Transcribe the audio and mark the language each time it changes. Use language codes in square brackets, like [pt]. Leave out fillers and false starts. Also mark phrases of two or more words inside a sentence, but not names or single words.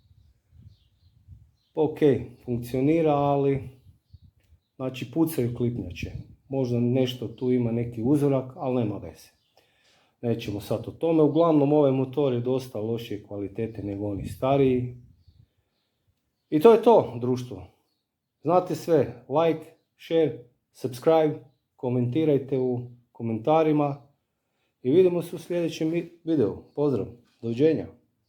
[hr] Ok, funkcionira, ali znači pucaju klipnjače. Možda nešto tu ima neki uzorak, ali nema veze. Nećemo sad o tome. Uglavnom ovaj motor je dosta lošije kvalitete nego oni stariji. I to je to, društvo. Znate sve, [en] like, share, subscribe, [hr] komentirajte u komentarima i vidimo se u sljedećem videu. Pozdrav, doviđenja.